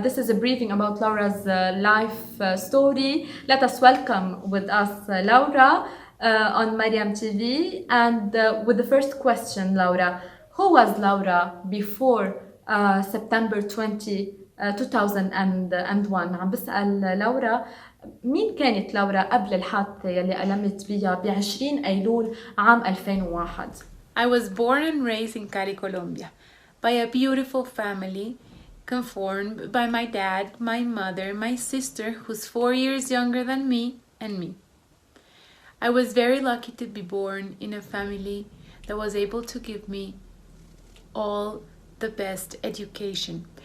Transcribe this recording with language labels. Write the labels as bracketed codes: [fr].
[en] This is a briefing about Laura's life story. Let us welcome with us Laura on Mariam TV. And with the first question, Laura, who was Laura before September 2001? [ar] عم بسأل لورا مين كانت لورا قبل الحادثة يلي ألمت بيها ب20 أيلول عام 2001. [en] I was born and raised in Cali, Colombia, by a beautiful family conformed by my dad, my mother, my sister, who's 4 years younger than me, and me. I was very lucky to be born in a family that was able to give me all the best education.